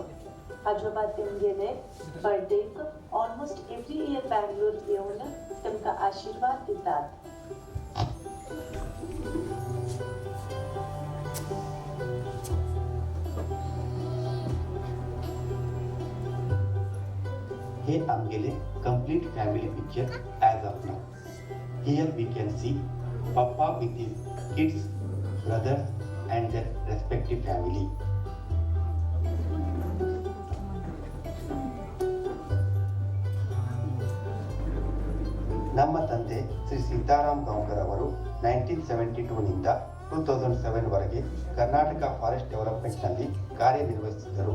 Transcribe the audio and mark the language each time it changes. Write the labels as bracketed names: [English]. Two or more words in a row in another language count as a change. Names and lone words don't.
[Konkani] आजोबा तेमगेले बर्थडेक [English] almost every year [Konkani] बँगलोर येवन तेमकां आशीर्वाद दितात. हे आमगेले [English] complete family picture as of now. Here we can see Pappa with his kids, brothers and their respective family. [Kannada] ನಮ್ಮ ತಂದೆ ಶ್ರೀ ಸೀತಾರಾಮ್ ಗಾಂವ್ಕರ್ ಅವರು 1972 ನಿಂದ 2007 ವರೆಗೆ ಕರ್ನಾಟಕ ಫಾರೆಸ್ಟ್ ಡೆವಲಪ್ಮೆಂಟ್ನಲ್ಲಿ ಕಾರ್ಯನಿರ್ವಹಿಸಿದ್ದರು.